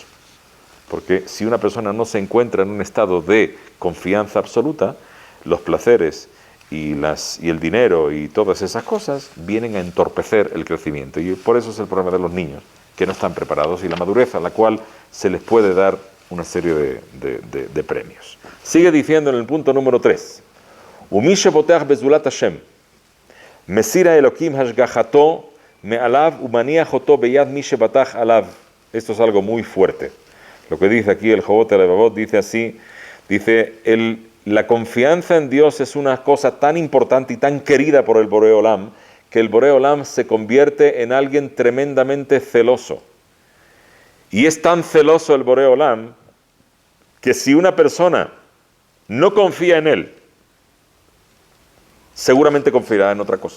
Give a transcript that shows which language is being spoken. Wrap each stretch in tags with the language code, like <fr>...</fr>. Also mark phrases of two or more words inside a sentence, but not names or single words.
<es>Porque si una persona no se encuentra en un estado de confianza absoluta, los placeres y el dinero y todas esas cosas vienen a entorpecer el crecimiento. Y por eso es el problema de los niños, que no están preparados, y la madurez a la cual se les puede dar una serie de premios. Sigue diciendo en el punto número 3.</es> <he>ומי שבוטח בזולת השם מסיר האלהים השגחתו מעליו ומניח אותו ביד מי שבטח עליו.</he> <es>Esto es algo muy fuerte. Lo que dice aquí el Jobot Levavot dice así, dice, la confianza en Dios es una cosa tan importante y tan querida por el</es> <he>Boré Olam,</he> <es>que el</es> <he>Boré Olam</he> <es>se convierte en alguien tremendamente celoso. Y es tan celoso el</es> <he>Boré Olam,</he> <es>que si una persona no confía en él, seguramente confiará en otra cosa.</es>